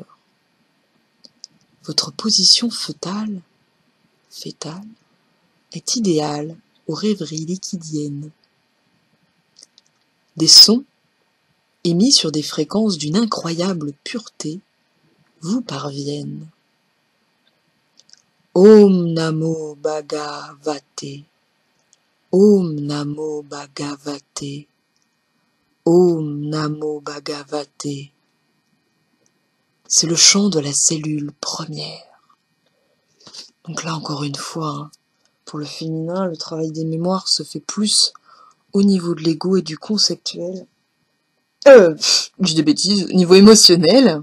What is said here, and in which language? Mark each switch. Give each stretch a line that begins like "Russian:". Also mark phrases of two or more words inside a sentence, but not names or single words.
French: Votre position fétale est idéale aux rêveries liquidiennes. Des sons, émis sur des fréquences d'une incroyable pureté, vous parviennent.
Sanskrit: Om Namo Bhagavate, Om Namo Bhagavate, Om Namo Bhagavate.
French: C'est le chant de la cellule première. Donc là, encore une fois, pour le féminin, le travail des mémoires se fait plus au niveau de l'ego et du conceptuel. Je dis des bêtises, au niveau émotionnel.